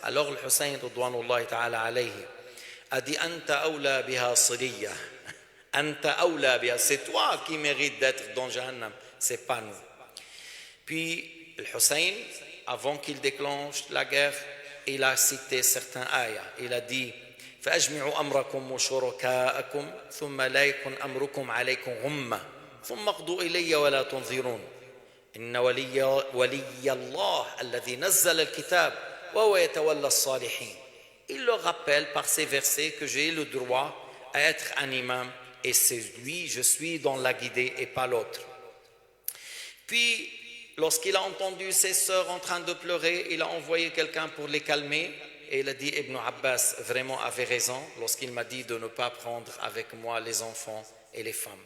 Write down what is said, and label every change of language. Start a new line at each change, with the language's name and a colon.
French: Alors le Hussein, radouanullahi ta'ala alayhi, a dit,
Arabic: Anta awla biha siliya. Anta awla biha.
French: C'est toi qui mérites d'être dans Jahannam, c'est pas nous. Puis le Hussein, avant qu'il déclenche la guerre, il a cité certains ayats. Il a dit
Arabic: فأجمعوا أمركم وشركاءكم ثم لا يكن أمركم عليكم غمة ثم اقضوا إلي ولا تنظرون إن ولي الله الذي نزل الكتاب وهو يتولى الصالحين.
French: Il leur rappelle par ces versets que j'ai le droit à être un imam et c'est lui, je suis dans la guidée et pas l'autre. Puis, lorsqu'il a entendu ses sœurs en train de pleurer, il a envoyé quelqu'un pour les calmer et il a dit Ibn Abbas vraiment avait raison lorsqu'il m'a dit de ne pas prendre avec moi les enfants et les femmes.